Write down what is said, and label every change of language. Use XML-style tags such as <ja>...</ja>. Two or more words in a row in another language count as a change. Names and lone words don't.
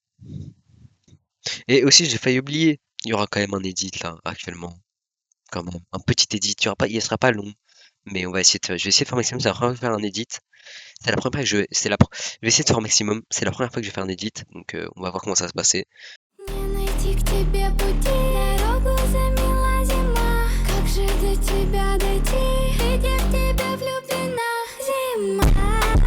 <fr>Et aussi, j'ai failli oublier, il y aura quand même un edit là, actuellement. Quand même, un petit edit, il sera pas long. Mais on va essayer de, je vais essayer de faire maximum, c'est la première fois que je vais faire un edit. C'est la première fois que je vais essayer de faire un maximum, c'est la première fois que je vais faire un edit, donc on va voir comment ça va se passer.</fr> <ru>Как же до тебя дойти, ведь я в тебя влюблена, зима.</ru>